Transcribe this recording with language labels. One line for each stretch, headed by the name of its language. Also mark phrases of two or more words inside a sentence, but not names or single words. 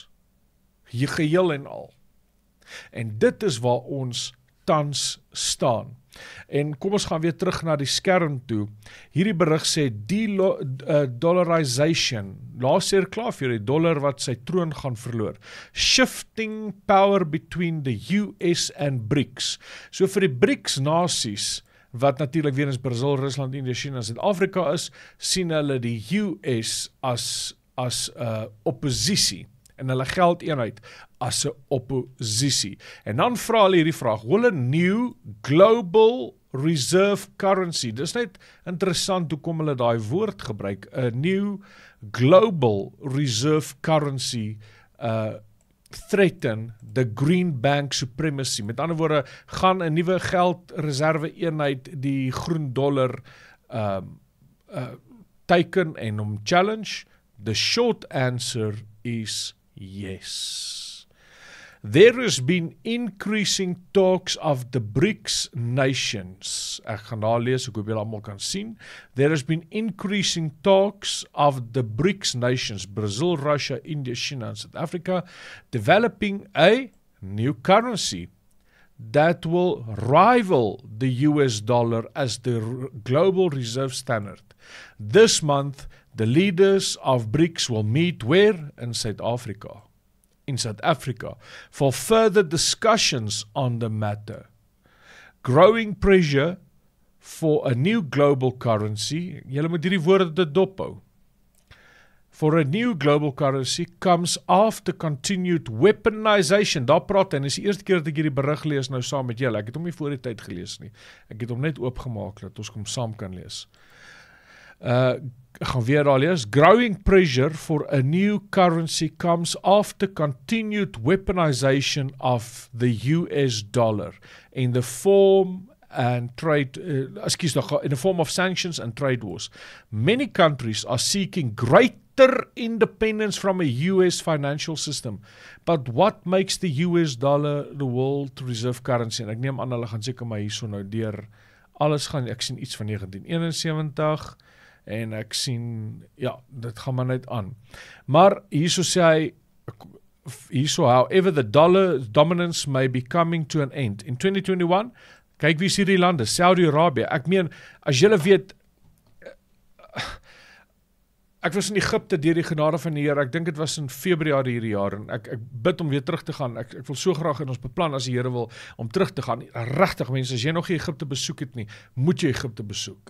Afrikaans: Geheel en al. En dit is waar ons tans staan. En kom ons gaan weer terug na die skerm toe. Hierdie berig sê dollarization. Laas jaar klaar vir die dollar wat sy troon gaan verloor.
English: Shifting power between the US and BRICS.
Afrikaans: So vir die BRICS nasies, wat natuurlik weer eens Brazil, Rusland, India, China en Suid-Afrika is, sien hulle die US as opposisie en hulle geldeenheid as 'n opposisie. En dan vra hulle hierdie vraag,
English: will a new global reserve currency,
Afrikaans: dis net interessant hoekom hulle daai woord gebruik,
English: a new global reserve currency threaten the green bank supremacy.
Afrikaans: Met ander woorde, gaan 'n nuwe geldreserve eenheid die groen dollar teiken en hom challenge?
English: The short answer is yes. There has been increasing talks of the BRICS nations.
Afrikaans: Ek gaan daar lees, ek hoop julle almal kan sien.
English: There has been increasing talks of the BRICS nations, Brazil, Russia, India, China and South Africa, developing a new currency that will rival the US dollar as the global reserve standard. This month, the leaders of BRICS will meet where? In South Africa. In South Africa, for further discussions on the matter. Growing pressure for a new global currency,
Afrikaans: julle moet hierdie woorde dit dophou.
English: For a new global currency comes after continued weaponization.
Afrikaans: Daar praat en is die eerste keer dat ek hierdie berig lees nou saam met julle. Ek het hom nie voor die tyd gelees nie. Ek het hom net oopgemaak dat ons hom saam kan lees. Gaan weer daar lees.
English: Growing pressure for a new currency comes after continued weaponization of the US dollar in the form and trade, in the form of sanctions and trade wars. Many countries are seeking greater independence from a US financial system. But what makes the US dollar the world reserve currency?
Afrikaans: En ek neem aan, hulle gaan seker maar hierso nou deur alles gaan, ek sien iets van 1971, en ek sien, ja, dit gaan maar net aan. Maar hierso sê hy,
English: however, the dollar dominance may be coming to an end. In 2021,
Afrikaans: kyk wie is hierdie lande, Saudi-Arabië. Ek meen, as julle weet, ek was in Egypte deur die genade van die Here, ek dink dit was in Februarie hierdie jaar, en ek bid om weer terug te gaan, ek wil so graag in ons beplan as die Here wil, om terug te gaan. Regtig mense, as jy nog nie Egypte besoek het nie, moet jy Egypte besoek.